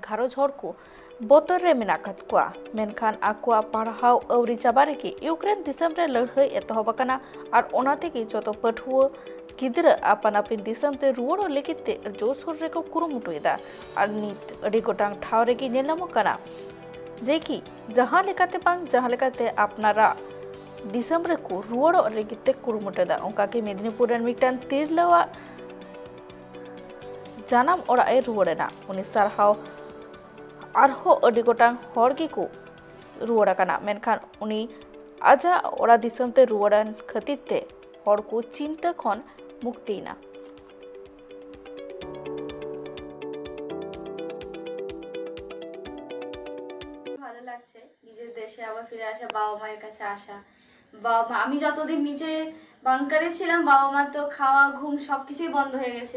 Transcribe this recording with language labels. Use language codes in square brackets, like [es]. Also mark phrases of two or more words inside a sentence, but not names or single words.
[sat] घारोज हर को बोतर रे मिनाकत कुआ मेनखान आकुआ पढ़ाव अवरी चाबारे की यूक्रेन दिसम रे लड़हई एतहब कना आर ओनाते की जतो पठुआ गिद्रा आपन आपिन दिसम ते रुवड़ो लेकी ते जोर सोर रे को कुरुमुटुइदा आर नित अडी गोटांग ठाव रे की नेलामो कना जेकी जहाँ लेकाते बांग जहाँ लेकाते अपनारा दिसम रे को रुवड़ो रेगिते कुरुमुटेदा उनका के मेदिनीपुर रन मिटान तिरलवा जानम ओड़ा ए रुवड़ेना उनी सरहाव आरहो अडी गोटांग हर की को रुवड़ा कना मेनखान उनी आजा ओड़ा दिसम ते रुवड़ान खतिर ते हर को चिंता खन मुक्तिना [bn] ভালো লাগছে নিজের দেশে আবার ফিরে আসা, বাবা মায়ের কাছে আসা। বাবা মা, আমি যতদিন নিচে বাংকারে ছিলাম বাবা মা তো খাওয়া ঘুম সবকিছুই বন্ধ হয়ে গেছিল।